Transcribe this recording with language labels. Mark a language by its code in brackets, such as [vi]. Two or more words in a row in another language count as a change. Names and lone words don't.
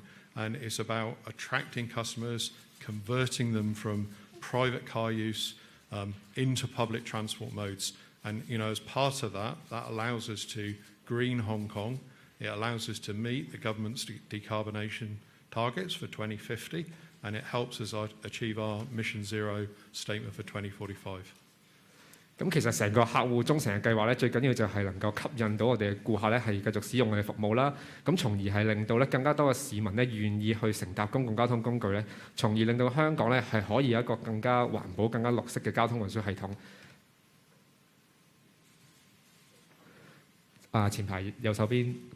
[en] And it's about attracting customers, converting them from private car use into public transport modes. And, as part of that, that allows us to green Hong Kong. It allows us to meet the government's decarbonation targets for 2050, and it helps us achieve our Mission Zero statement for 2045. [yue] 咁其實成個客戶忠誠嘅計劃咧，最緊要就係能夠吸引到我哋嘅顧客咧，係繼續使用我哋服務啦。咁從而係令到咧更加多嘅市民咧願意去乘搭公共交通工具咧，從而令到香港咧係可以有一個更加環保、更加綠色嘅交通運輸系統。前排右手邊。